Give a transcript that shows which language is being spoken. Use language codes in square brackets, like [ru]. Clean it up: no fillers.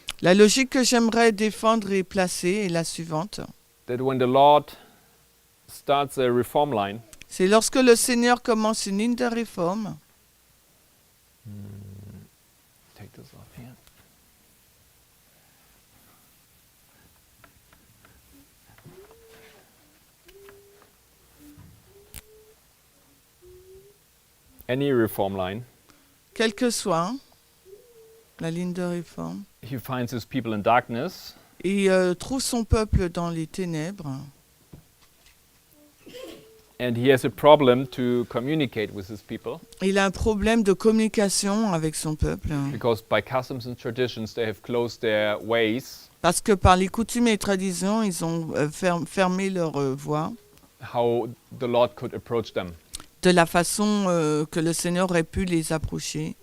[fr] La logique que j'aimerais défendre et placer est la suivante. [en] that when the Lord starts a reform line, [fr] C'est lorsque le Seigneur commence une ligne de réforme, [en] take this off here. Any reform line, [fr] quelle que soit la ligne de réforme, [en] he finds his people in darkness, [fr] et trouve son peuple dans les ténèbres. [en] and he has a problem to communicate with his people [fr] Il a un problème de communication avec son peuple. [en] because by customs and traditions they have closed their ways, [fr] Parce que par les coutumes et traditions, ils ont fermé leur voie [en] how the Lord could approach them. [fr] de la façon que le Seigneur aurait pu les approcher.